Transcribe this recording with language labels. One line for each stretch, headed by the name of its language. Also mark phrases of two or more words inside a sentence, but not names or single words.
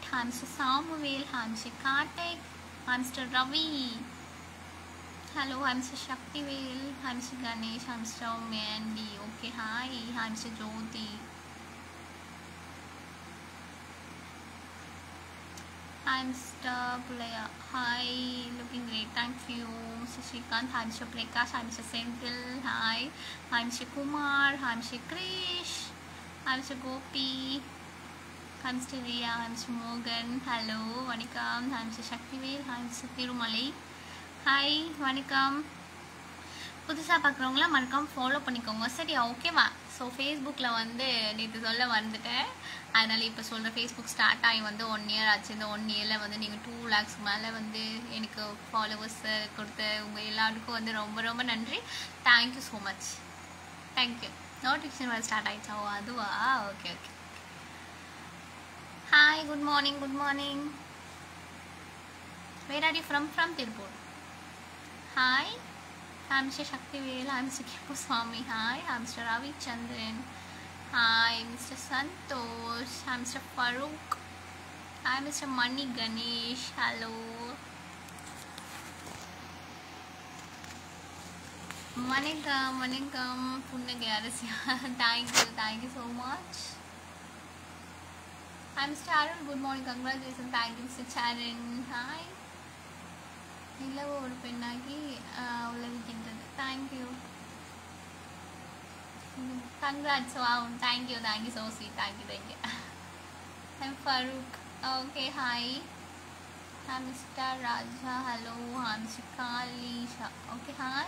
English: Hi Mister Samuel. Hi Mister Karthik. Hi Mister Ravi. Hello. Hi Mister Sakthivel. Hi Mister Ganesh. Hi Mister Mandy. Okay hi Mister Jothi. Hi Mr. Pulaya. Hi, looking great. Thank you. Mr. Shrikant. Hi Mr. Prakash. Hi Mr. Senthil. Hi. Hi Mr. Kumar. Hi Mr. Krish. Hi Mr. Gopi. Hi Mr. Riya. Hi Mr. Morgan. Hello. Vanikam. Hi Mr. Shaktivel. Hi Mr. Thirumalai. Hi. Vanikam.
Tamil: புதுசாக பார்க்குறவங்களாம் மறக்காமல் ஃபாலோ பண்ணிக்கோங்க சரியா ஓகேவா. ஸோ ஃபேஸ்புக்கில் வந்து நேற்று சொல்ல வந்துட்டேன், அதனால் இப்போ சொல்கிறேன். ஃபேஸ்புக் ஸ்டார்ட் ஆகி வந்து 1 இயர் ஆச்சு. இந்த 1 இயரில் வந்து நீங்கள் 2 lakhs மேலே வந்து எனக்கு ஃபாலோவர்ஸ் கொடுத்த உங்கள் எல்லாருக்கும் வந்து ரொம்ப ரொம்ப நன்றி.
English: Thank you so much. Thank you. Notification
Tamil: வேறு ஸ்டார்ட் ஆகிடுச்சா? ஓ அதுவா?
English: Okay okay. ஹாய், Good morning. Good morning. Where are you from? From Tiruppur. ஹாய். Hi Mr. Shaktivel. Hi Mr. Kipuswamy. Hi. Hi Mr. Ravi Chandran. Hi Mr. Santosh. Hi Mr. Farooq. Hi Mr. Mani Ganesh. Hello.
Tamil: வணக்கம், வணக்கம். Punnage Arasya.
English: Thank you so much. Hi Mr. Arun. Good morning. Congratulations. Thank you Mr. Charan. Hi.
Tamil: நிலவு ஒரு பெண்ணாகி உலகின்றது. தேங்க்யூ.
English: Congrats. Wow. Thank you so sweet. Thank you. I'm Farooq. Okay. Hi. Hi Mister Raja. Hello. Hi Mister Kalisha. Okay. Hi.